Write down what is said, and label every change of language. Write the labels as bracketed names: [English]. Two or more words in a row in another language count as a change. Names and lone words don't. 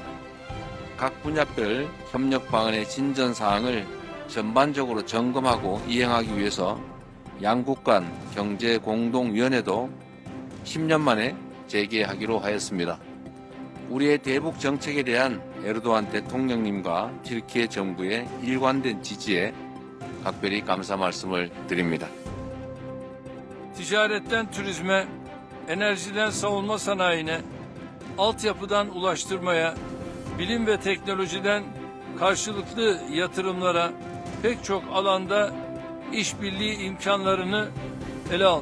[Korean] 각 분야별 협력 방안의 진전 사항을 전반적으로 점검하고 이행하기 위해서 양국 간 경제공동위원회도 10년 만에 재개하기로 하였습니다. 우리의 대북 정책에 대한 에르도안 대통령님과 튀르키예 정부의 일관된 지지에 각별히 감사 말씀을 드립니다. [Turkish] Ticaretten turizme, enerjiden savunma sanayine, altyapıdan ulaştırmaya, bilim ve teknolojiden karşılıklı yatırımlara pek çok alanda işbirliği imkanlarını ele aldı.